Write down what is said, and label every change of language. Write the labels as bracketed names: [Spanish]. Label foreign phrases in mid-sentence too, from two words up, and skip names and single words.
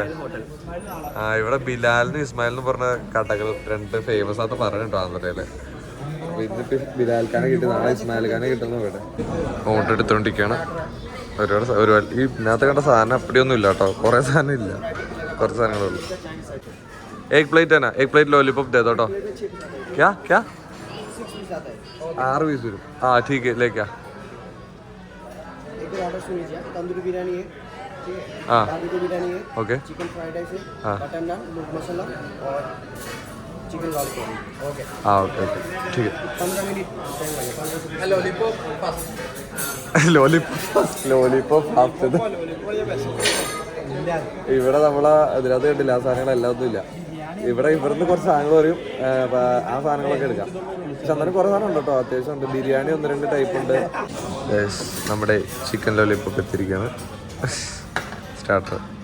[Malayalam] ആ ഇവിടെ ബിലാലിനും ഇസ്മായിലിനും പറഞ്ഞ കടകൾ 2 ഫേമസ് ആയിട്ട് പറഞ്ഞിട്ടോ ആന്ധ്രയില്. അപ്പൊ ഇന്നിപ്പോ ബിലാൽഖാനെ കിട്ടി, നാളെ ഇസ്മായിൽ ഖാനെ കിട്ടുന്ന ഇവിടെ ഓർഡർ എടുത്തോണ്ടിരിക്കുകയാണ്. ഒരുപാട് ഈ ഇതിനകത്ത് കണ്ട സാധനം അപ്പടിയൊന്നും ഇല്ല കേട്ടോ, കുറെ സാധനം ഇല്ല, കുറച്ച് സാധനങ്ങളുള്ളൂ. [Hindi] एक प्लेट है ना, एक [English] plate lollipop [Hindi] दे दो। क्या क्या 6 पीस वരും. हाँ ठीक है, ले क्या एक ऑर्डर सुन लीजिए. तंदूरी बिरयानी है, हाँ बारबेक्यू बिरयानी है, ओके, [English] chicken fried rice [Hindi] है, हाँ बटर नान, मिर्च मसाला और [English] chicken lollipop. [Hindi] ओके हाँ [English] okay okay [Hindi] ठीक है. 15 [English] minute time [Hindi] लगेगा. लॉलीपॉप [English] lollipop half. [Malayalam] ഇവിടെ നമ്മളെ ഇതിനകത്ത് കണ്ടില്ല ആ സാധനങ്ങളെല്ലാം ഒന്നും ഇല്ല. ഇവിടെ ഇവിടുന്ന് കുറച്ച് സാധനങ്ങൾ പറയും, ആ സാധനങ്ങളൊക്കെ എടുക്കാം. പക്ഷെ അന്നേരം കുറേ സാധനം ഉണ്ട് കേട്ടോ, അത്യാവശ്യം ഉണ്ട്. ബിരിയാണി 1-2 ടൈപ്പ് ഉണ്ട്. നമ്മുടെ [English] chicken lollipop [Malayalam] എത്തിയിരിക്കുകയാണ്, സ്റ്റാർട്ടർ.